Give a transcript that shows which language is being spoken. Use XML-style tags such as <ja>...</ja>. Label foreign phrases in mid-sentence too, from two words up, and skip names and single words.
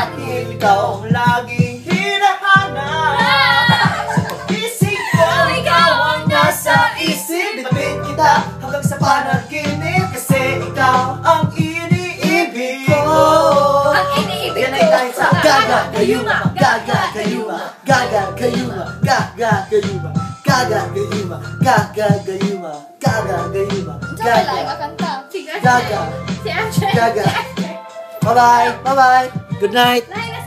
<tl>Dahil ikaw ang laging hinahanap. Sa pagkising ko, ikaw ang nasa isip. Bitbit kita hanggang sa panaginip kasi ikaw ang iniibig ko. Ang iniibig Yan ko. ay dahil sa gaga, gayuma, gaga, gayuma, gaga, gayuma, gaga, gayuma, gaga, gayuma, gaga, gayuma, gaga, gayuma, Saan wala gaga, yung kakanta? gaga, Si Andre. gaga.</tl> <en>Bye-bye, bye-bye. Good night.</en>